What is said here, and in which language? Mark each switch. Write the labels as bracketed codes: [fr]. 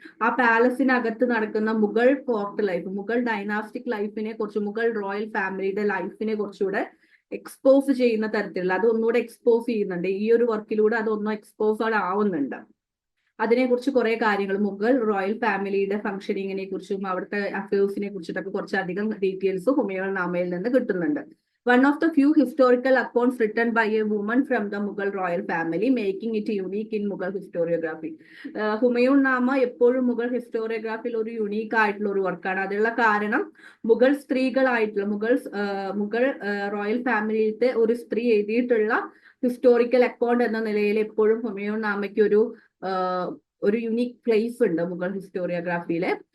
[ml] ആ പാലസിനകത്ത് നടക്കുന്ന Mughal court life, Mughal dynastic ലൈഫിനെ കുറിച്ച്, മുഗൾ റോയൽ ഫാമിലിയുടെ ലൈഫിനെ കുറിച്ചുകൂടെ എക്സ്പോസ് ചെയ്യുന്ന തരത്തിലുള്ള, അത് ഒന്നുകൂടെ എക്സ്പോസ് ചെയ്യുന്നുണ്ട് ഈ ഒരു വർക്കിലൂടെ, അതൊന്നും എക്സ്പോസ് ആവുന്നുണ്ട്. അതിനെക്കുറിച്ച് കുറെ കാര്യങ്ങൾ, മുഗൾ റോയൽ ഫാമിലിയുടെ ഫംഗ്ഷനിങ്ങിനെ കുറിച്ചും അവിടുത്തെ അഫയേഴ്സിനെ കുറിച്ചിട്ടൊക്കെ കുറച്ചധികം ഡീറ്റെയിൽസ് ഹുമയൂൺ നാമയിൽ നിന്ന് കിട്ടുന്നുണ്ട്. [en] One of the few historical accounts written by a woman from the Mughal royal family, making it unique in Mughal historiography. [ml] Humayun നാമ എപ്പോഴും മുഗൾ ഹിസ്റ്റോറിയോഗ്രാഫിയിൽ ഒരു യുണീക്ക് ആയിട്ടുള്ള ഒരു വർക്കാണ്. അതിനുള്ള കാരണം മുഗൾ സ്ത്രീകളായിട്ടുള്ള മുഗൾ റോയൽ ഫാമിലിയിലത്തെ ഒരു സ്ത്രീ എഴുതിയിട്ടുള്ള ഹിസ്റ്റോറിക്കൽ അക്കൗണ്ട് എന്ന നിലയിൽ എപ്പോഴും ഹുമയൂൺ നാമയ്ക്ക് ഒരു യുണീക് പ്ലേസ് ഉണ്ട് മുഗൾ ഹിസ്റ്റോറിയോഗ്രാഫിയിലെ.